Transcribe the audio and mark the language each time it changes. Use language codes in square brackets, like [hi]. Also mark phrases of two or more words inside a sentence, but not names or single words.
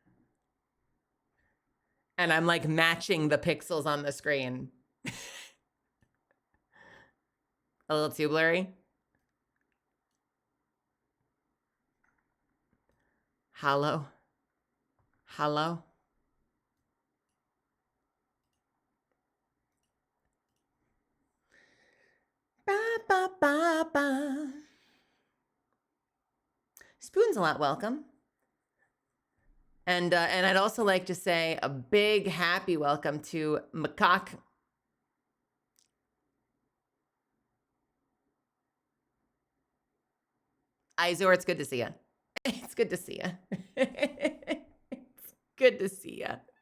[en] And I'm like matching the pixels on the screen. A little too blurry. Hello. Hello. Ba, ba, ba, ba. Spoon's a lot welcome. And I'd also like to say a big happy welcome to Macaque. Izor, it's good to see you. It's good to see you. It's good to see you.